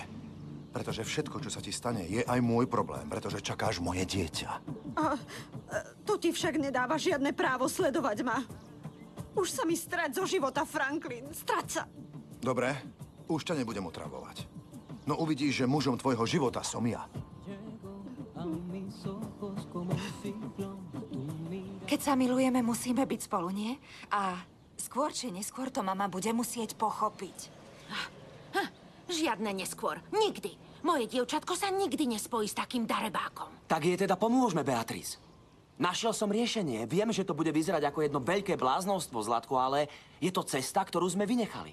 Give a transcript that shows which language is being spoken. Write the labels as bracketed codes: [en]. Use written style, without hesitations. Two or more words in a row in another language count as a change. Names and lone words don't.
[sk] Pretože všetko, čo sa ti stane, je aj môj problém, pretože čakáš moje dieťa. To ti však nedáva žiadne právo sledovať ma. Už sa mi strať zo života, Franklin. Strať sa. Dobre, už ťa nebudem otravovať. No uvidíš, že mužom tvojho života som ja. [es] A mis ojos como un ciclón, tu mirada. [sk] Keď sa milujeme, musíme byť spolu, nie? A skôr či neskôr to mama bude musieť pochopiť. Žiadne neskôr. Nikdy. Moje dievčatko sa nikdy nespojí s takým darebákom. Tak jej teda pomôžme, Beatrice. Našiel som riešenie. Viem, že to bude vyzerať ako jedno veľké bláznostvo, Zlatko, ale je to cesta, ktorú sme vynechali.